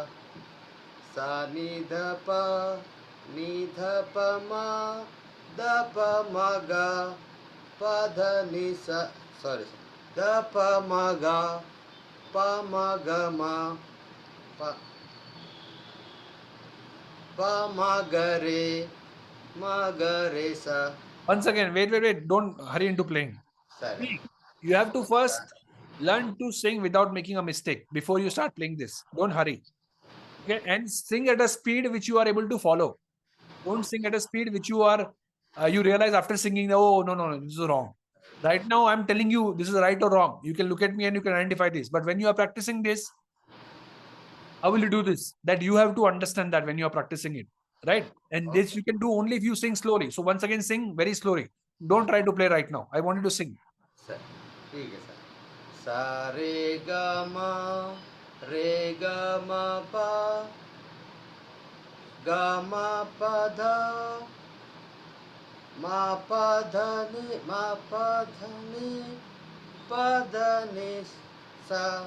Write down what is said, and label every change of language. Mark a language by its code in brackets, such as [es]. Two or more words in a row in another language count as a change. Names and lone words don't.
[en] Sa Ni Dha Pa. Ni Dha Pa Ma. Dha Pa Ma Ga. Pada Ni Sa. Sorry, sir. Dha Pa Ma Ga. Pa Ma Ga Ma. Pa. Pa Ma Ga Re. Ma Ga Re Sa. Once again, wait. Don't hurry into playing. Sorry. You have to first learn to sing without making a mistake before you start playing this. Don't hurry. Okay, and sing at a speed which you are able to follow. Don't sing at a speed which you are you realize after singing, oh no, this is wrong. Right now I'm telling you this is right or wrong. You can look at me and you can identify this. But when you are practicing this, how will you do this? That you have to understand that when you are practicing it, right? And this you can do only if you sing slowly. So once again, sing very slowly. Don't try to play right now. I want you to sing. [hi] सर ठीक है सर सा रे ग म प ध म प ध नि प ध नि सा